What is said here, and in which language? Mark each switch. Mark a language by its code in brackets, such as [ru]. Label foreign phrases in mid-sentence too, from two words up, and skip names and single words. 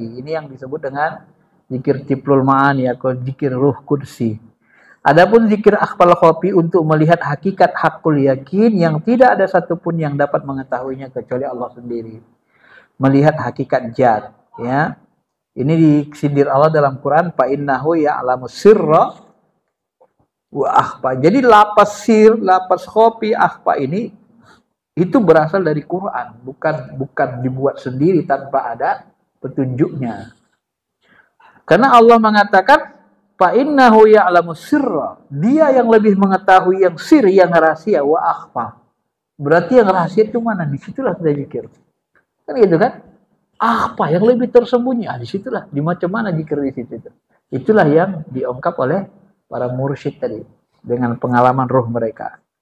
[id] Ini yang disebut dengan zikir tiplul ma'ani atau zikir ruh kudsi. Adapun zikir akhfal khofi untuk melihat hakikat hakul yakin yang tidak ada satupun yang dapat mengetahuinya kecuali Allah sendiri. Melihat hakikat zat, ya. Ini disindir Allah dalam Quran, [ar] فإنه يعلم السر وأخفى. [id] Jadi lapas sir, lapas khofi, akhfa ini itu berasal dari Quran, bukan dibuat sendiri tanpa ada petunjuknya. Karena Allah mengatakan [ar] فإنه يعلم السر, [id] dia yang lebih mengetahui yang sir, yang rahasia, [ar] وأخفى. [id] Berarti yang rahasia itu mana? Disitulah kita zikir. Kan gitu kan? Apa yang lebih tersembunyi? Disitulah, di [ms] macam mana [id] zikir di situ itu. Itulah yang diungkap oleh para mursyid tadi dengan pengalaman ruh mereka.